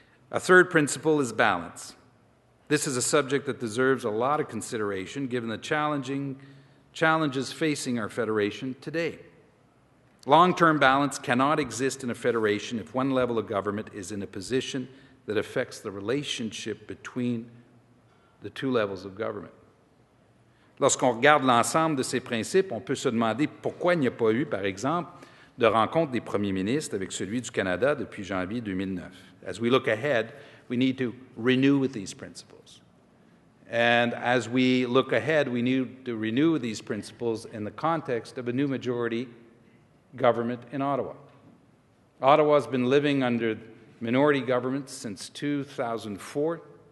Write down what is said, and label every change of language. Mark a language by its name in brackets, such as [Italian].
[English] A third principle is balance. This is a subject that deserves a lot of consideration given the challenges facing our federation today. Long-term balance cannot exist in a federation if one level of government is in a position that affects the relationship between the two levels of government. [French] Lorsqu'on regarde l'ensemble de ces principes, on peut se demander pourquoi il n'y a pas eu, par exemple, de rencontre des premiers ministres avec celui du Canada depuis janvier 2009. [English] As we look ahead, we need to renew these principles. And as we look ahead, we need to renew these principles in the context of a new majority government in Ottawa. Ottawa has been living under minority government since 2004.